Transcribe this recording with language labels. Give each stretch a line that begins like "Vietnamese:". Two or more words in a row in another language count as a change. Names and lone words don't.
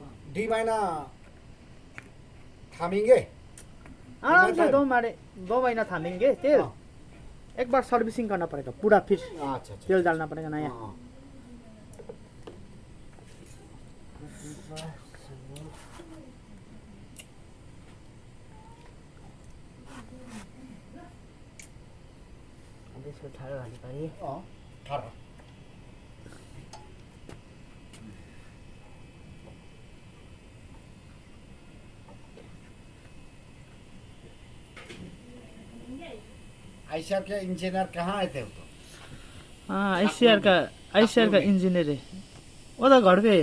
Hindi: 2 महीना थामेंगे आराम से 2 महीना थामेंगे तेल। हाँ। एक बार सर्विसिंग करना पड़ेगा पूरा, फिर अच्छा अच्छा तेल डालना पड़ेगा नया। हाँ,
Nepali: त्यसको ठाडो हाल्नु पर्यो।
Hindi: हाँ, ठाडो। ICAR के इंजीनियर कहाँ आए थे वो तो? हाँ ICAR का इंजीनियर है वो तो घर पे।